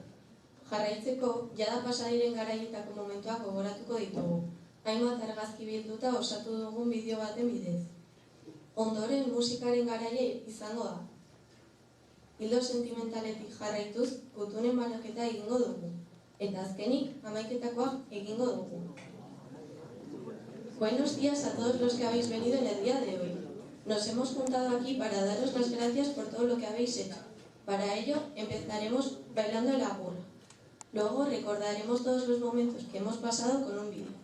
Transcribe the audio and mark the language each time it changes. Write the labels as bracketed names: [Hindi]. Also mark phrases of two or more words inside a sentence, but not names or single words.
[Basque] Jarraitzeko, jada pasa diren garaietako momentuak gogoratuko ditugu. Hainbat argazki bilduta osatu dugun bideo baten bidez. Ondoren musikaren garaia izango da. Hildo sentimentaletik jarraituz, gutunen banaketa egingo dugu. Eta azkenik, amaiketakoa egingo dugu. [Spanish] Buenos días a todos los que habéis venido en el día de hoy. Nos hemos juntado aquí para daros las gracias por todo lo que habéis hecho. Para ello, empezaremos bailando el agurra. Luego recordaremos todos los momentos que hemos pasado con un vídeo.